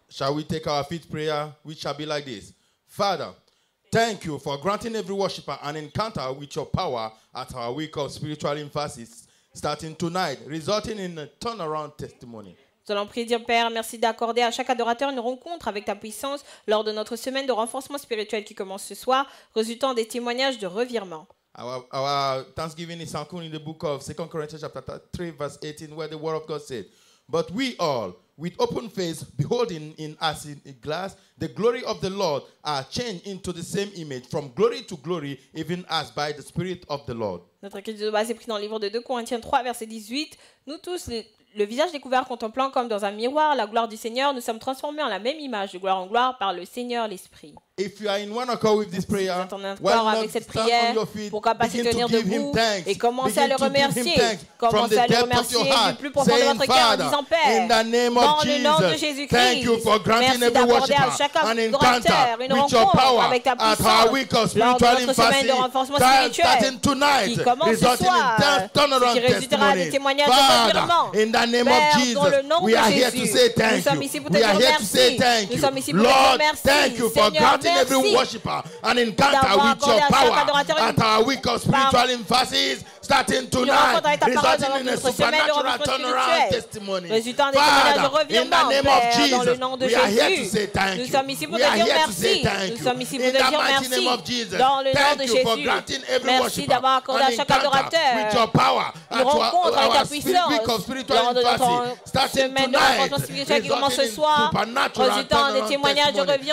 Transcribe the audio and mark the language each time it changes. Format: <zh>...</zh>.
<en>Shall we take our fifth prayer, which shall be like this? Father, thank you for granting every worshiper an encounter with your power at our week of spiritual emphasis, starting tonight, resulting in a turnaround testimony.</en> <fr>Nous allons prier, dire Père, merci d'accorder à chaque adorateur une rencontre avec ta puissance lors de notre semaine de renforcement spirituel qui commence ce soir, résultant des témoignages de revirement.</fr> <en>Our Thanksgiving is found in the book of 2 Corinthians chapter 3, verse 18, where the word of God said, "But we all, with open face, beholding in as in a glass the glory of the Lord, are changed into the same image, from glory to glory, even as by the Spirit of the Lord."</en> <fr>Notre écriture de base est prise dans le livre de 2 Corinthiens 3, verset 18. Nous tous, le visage découvert, contemplant comme dans un miroir la gloire du Seigneur, nous sommes transformés en la même image de gloire en gloire par le Seigneur l'Esprit.</fr> <en>If you are in one accord with this prayer, why not stand on your feet, begin to give him thanks,</en> <fr>et commencez à le remercier, commencez à le remercier du plus profond de votre cœur en disant Père, dans le nom de Jésus-Christ, merci d'accorder à chaque adorateur une rencontre avec ta puissance lors de notre semaine de renforcement spirituel qui commence ce soir, qui résultera des témoignages de revirement. Père, dans le nom de Jésus, nous sommes ici pour te dire merci, nous sommes ici pour te dire merci, Seigneur.</fr> <en>Every worshiper an encounter with your power at our week of spiritual emphasis, starting tonight, resulting in a supernatural turnaround testimony. Father, in the name of Jesus, we are here to say thank you. We are here to say thank you. In the mighty name of Jesus, thank you for granting every worshiper an encounter with your power at our week of spiritual emphasis, starting tonight, resulting in supernatural turnaround testimony.</en>